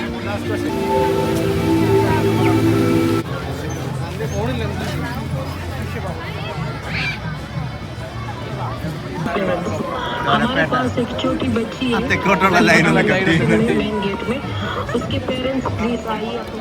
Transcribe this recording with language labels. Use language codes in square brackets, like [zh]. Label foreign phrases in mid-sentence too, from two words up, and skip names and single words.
[hi] हमारे पास एक छोटी बच्ची है [ml] തെക്കോട്ടുള്ള ലൈനൊന്നും കട്ടി [en] main gate [hi] में उसके [en] parents please [hi] आइए